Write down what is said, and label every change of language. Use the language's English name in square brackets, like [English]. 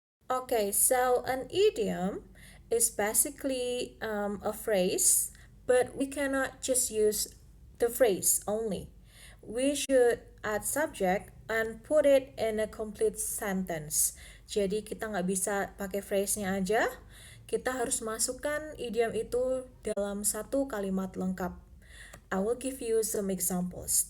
[English] Okay, so an idiom is basically a phrase, but we cannot just use the phrase only. We should add subject and put it in a complete sentence. [Indonesian] Jadi kita nggak bisa pakai phrase-nya aja, kita harus masukkan idiom itu dalam satu kalimat lengkap. [English] I will give you some examples.